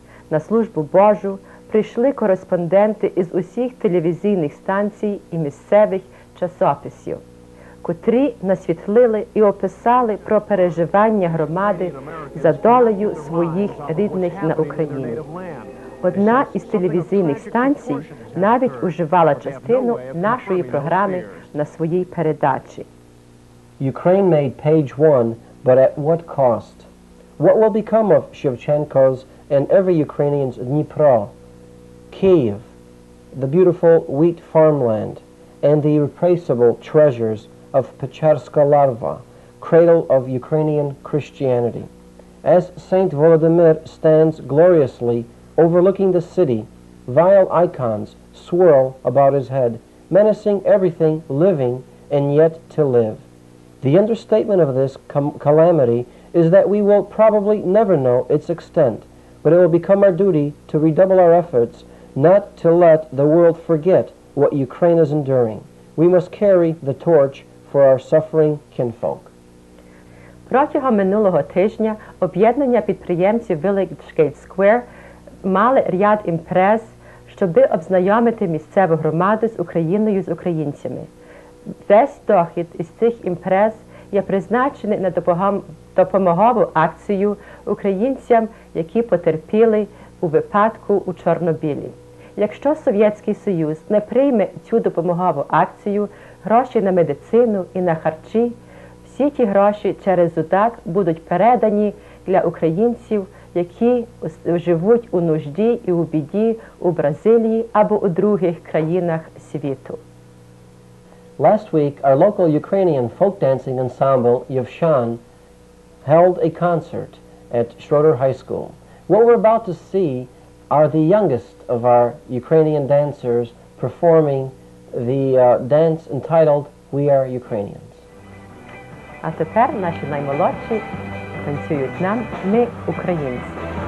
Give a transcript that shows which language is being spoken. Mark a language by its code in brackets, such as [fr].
[uk] На службу Божу прийшли кореспонденти із усіх телевізійних станцій і місцевих часописів, котрі насвітлили і описали про переживання громади за долею своїх рідних на Україні. Одна із телевізійних станцій навіть уживала частину нашої програми на своїй передачі. [en] Ukraine made page one, but at what cost? What will become of Shevchenko's and every Ukrainian's Dnipro, Kyiv, the beautiful wheat farmland, and the irreplaceable treasures of Pecharska Larva, cradle of Ukrainian Christianity? As Saint Volodymyr stands gloriously overlooking the city, vile icons swirl about his head, menacing everything living and yet to live. The understatement of this calamity is that we will probably never know its extent, but it will become our duty to redouble our efforts not to let the world forget what Ukraine is enduring. We must carry the torch for our suffering kinfolk. [uk] Протягом минулого тижня об'єднання підприємців Village Gate Square мали ряд імпрез, щоби обзнайомити місцеву громаду з Україною, з українцями. Весь дохід із цих імпрез є призначений на допомогову акцію українцям, які потерпіли у випадку у Чорнобилі. Якщо Совєтський Союз не прийме цю допомогову акцію, гроші на медицину і на харчі, всі ті гроші через УДАК будуть передані для українців, які живуть у нужді і у біді у Бразилії або у других країнах світу. [en] Last week, our local Ukrainian folk dancing ensemble, Yevshan, held a concert at Schroeder High School. What we're about to see are the youngest of our Ukrainian dancers performing the dance entitled We Are Ukrainians. [uk] А тепер наші наймолодші танцюють нам «Ми українці».